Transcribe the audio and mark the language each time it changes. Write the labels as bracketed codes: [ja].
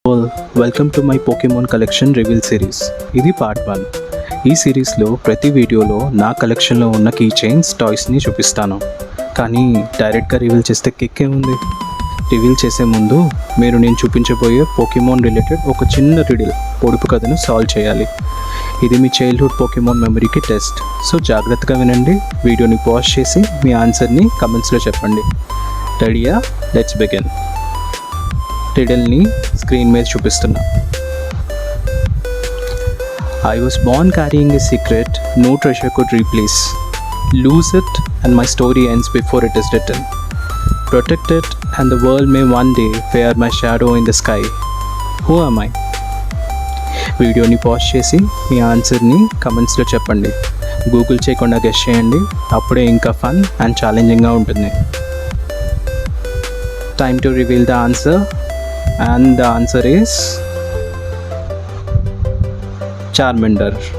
[en] Well, welcome to my Pokemon collection reveal series. [te] ఇది part 1. ఈ సిరీస్లో ప్రతి వీడియోలో నా కలెక్షన్లో ఉన్న కీ చైన్స్ టాయ్స్ని చూపిస్తాను. కానీ డైరెక్ట్గా రివీల్ చేస్తే కిక్కే ఉంది. రివీల్ చేసే ముందు మీరు నేను చూపించబోయే పోకెమాన్ రిలేటెడ్ ఒక చిన్న రిడిల్ పొడుపు కథను సాల్వ్ చేయాలి. ఇది మీ చైల్డ్హుడ్ పోకెమాన్ మెమరీకి టెస్ట్. సో జాగ్రత్తగా వినండి, వీడియోని పాజ్ చేసి మీ ఆన్సర్ని కమెంట్స్లో చెప్పండి. రెడీయా? [en] Let's begin. [te] రిడిల్ని స్క్రీన్ మీద చూపిస్తున్నా. [en] I was born carrying a secret no treasure could replace. Lose it and my story ends before it is written. Protect it and the world may one day fear my shadow in the sky. Who am I? [te] వీడియోని pause చేసి మీ ఆన్సర్ని కమెంట్స్లో చెప్పండి. Google చేయకుండా guess చేయండి, అప్పుడే ఇంకా fun and ఛాలెంజింగ్గా ఉంటుంది. [en] Time to reveal the answer. And the answer is Charmander.